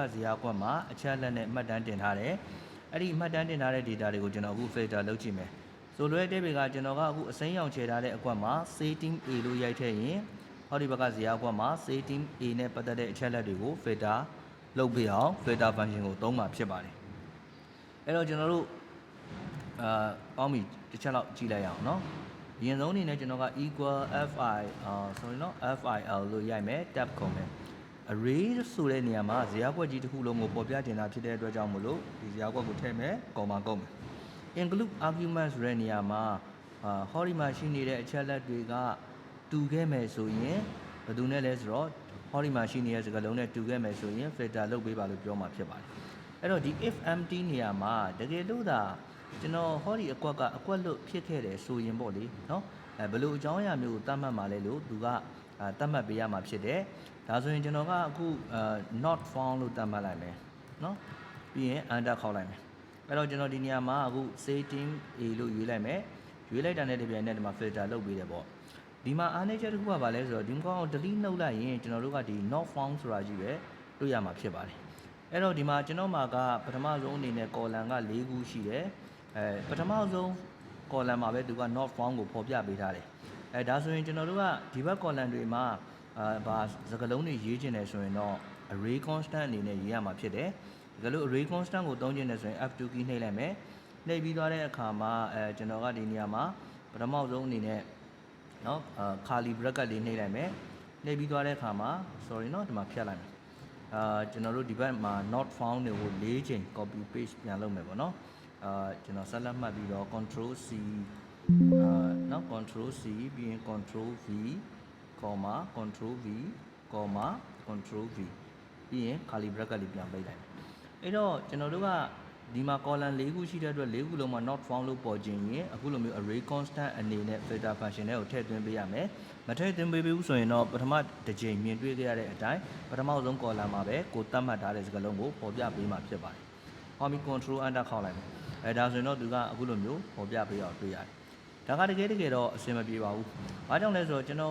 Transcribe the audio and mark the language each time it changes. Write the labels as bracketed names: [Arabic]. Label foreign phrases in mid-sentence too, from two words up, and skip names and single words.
[Burmese] ဇာတ်ကွက်မှာအချက်လက်နဲ့မှတ်တမ်းတင်ထားတယ်အဲ့ဒီမှတ်တမ်းတင်ထားတဲ့ data တွေကိုကျွန်တော်အခု filter လုပ်ကြည့်မယ်ဆိုလွယ်တဲ့ပေကကျွန်တော်ကအခုအစိမ်းရောင်ခြေထားတဲ့အကွက်မှာ [English] setting A [Burmese] လို့ရိုက်ထည့်ရင်ဟောဒီဘက်ကဇာတ်ကွက်မှာ [English] setting A [Burmese] နဲ့ပတ်သက်တဲ့အချက်လက်တွေကို filter လုပ်ပြအောင် [English] filter function [Burmese] ကိုသုံးမှာဖြစ်ပါတယ်အဲ့တော့ကျွန်တော်တို့ကောင်းပြီတစ်ချက်လောက်ကြည့်လိုက်ရအောင်เนาะအရင်ဆုံးအနေနဲ့ကျွန်တော်က [English] equal fi sorry [Burmese] เนาะfil လို့ရိုက်မယ် tab ခေါ်မယ် array ဆိုတဲ့နေရာ မှာဇာတ်ကွက်ကြီးတစ်ခုလုံးကိုပေါ်ပြတင်တာဖြစ်တဲ့အတွက်ကြောင့်မို့လို့ဒီဇာတ်ကွက်ကိုထည့်မယ်ကော်မာကုန်မယ် [English] include argument [Burmese] ဆိုတဲ့နေရာမှာဟောဒီမှာရှိနေတဲ့အချက်လက်တွေကတူခဲ့မယ်ဆိုရင်ဘယ်သူနဲ့လဲဆိုတော့ဟောဒီမှာရှိနေတဲ့စကားလုံးနဲ့တူခဲ့မယ်ဆိုရင် filter လုပ်ပေးပါလို့ပြောမှာဖြစ်ပါတယ်အဲ့တော့ဒီ [English] if empty [Burmese] နေရာမှာတကယ်လို့ဒါကျွန်တော် ဟောဒီအကွက်လို့ဖြစ်ခဲ့တယ်ဆိုရင်ပေါ့လေเนาะဘယ်လိုအကြောင်းအရာမျိုးကိုသတ်မှတ်မှာလဲလို့သူကသတ်မှတ်ပေးရမှာဖြစ်တယ်ဒါဆိုရင်ကျွန်တော်ကအခု [English] not found [Burmese] လို့သတ်မှတ်လိုက်မယ်เนาะပြီးရင် enter ခေါက်လိုက်မယ်အဲ့တော့ကျွန်တော်ဒီနေရာမှာအခု [English] setting A [Burmese] လို့ ရွေးလိုက်မယ်ရွေးလိုက်တာနဲ့တပြိုင်နက်ဒီမှာ filter လုပ်ပေးတယ်ပေါ့ဒီမှာအားနည်းချက်တစ်ခုကဘာလဲဆိုတော့ဒီကောင်ကို delete လုပ်လိုက်ရင်ကျွန်တော်တို့ကဒီ [English] not found [Burmese] ဆိုတာကြီးပဲတွေ့ရမှာဖြစ်ပါတယ်အဲ့တော့ဒီမှာကျွန်တော်မှာ ကပထမဆုံးအနေနဲ့ column က4ခုရှိတယ်ပထမဆုံး column မှာပဲသူက [English] not found [Burmese] ကိုဖော်ပြပေးထားတယ်ဒါဆိုရင်ကျွန်တော်တို့ကဒီဘက် column တွေမှာဘာစကားလုံးတွေရေးချင်တယ်ဆိုရင်တော့ [English] array constant [Burmese] အနေနဲ့ရေးရမှာဖြစ်တယ်ဒါလို့ [English] array constant [Burmese] ကိုသုံးချင်တယ်ဆိုရင် [English] F2 key [Burmese] နှိပ်လိုက်မယ်နှိပ်ပြီးသွားတဲ့အခါမှာကျွန်တော်ကဒီနေရာမှာပထမဆုံးအနေနဲ့เนาะ [English] curly bracket [Burmese] လေးနှိပ်လိုက်မယ်နှိပ်ပြီးသွားတဲ့အခါမှာ sorry เนาะဒီမှာဖြတ်လိုက်မယ်ကျွန်တော်တို့ဒီဘက်မှာ [English] not found [Burmese] တွေကို၄ချိန် [English] copy paste [Burmese] ပြန်လုပ်မယ်ပေါ့เนาะကျွန်တော်ဆက်လက်မှတ်ပြီးတော့ [English] control C [Burmese] เนาะ [English] control C [Burmese] ပြီးရင် [English] control V control V control V [Burmese] ပြီးရင် [English] curly bracket [Burmese] လေးပြန်ပိတ်လိုက်မယ်အဲ့တော့ကျွန်တော်တို့ကဒီမှာ column ၄ခုရှိတဲ့အတွက်၄ခုလုံးမှာ [English] not found [Burmese] လို့ပေါ်ခြင်းရင်အခုလိုမျိုး [English] array constant [Burmese] အနေနဲ့ [English] filter function [Burmese] တွေကိုထည့်သွင်းပေးရမယ်မထည့်သွင်းပေးဘူးဆိုရင်တော့ပထမတစ်ချိန်မြင်တွေ့ခဲ့ရတဲ့အတိုင်းပထမဆုံး column မှာပဲကိုသတ်မှတ်ထားတဲ့စကားလုံးကိုပေါ်ပြပေးမှာဖြစ်ပါတယ်ဟောမီ [English] control enter [Burmese] ခေါက်လိုက်မယ်ဒါဆိုရင်တော့သူကအခုလိုမျိုးပေါ်ပြပေးအောင်တွေ့ရတယ်ဒါကတကယ်တော့အဆင်မပြေပါဘူးဘာကြောင့်လဲဆိုတော့ကျွန်တော်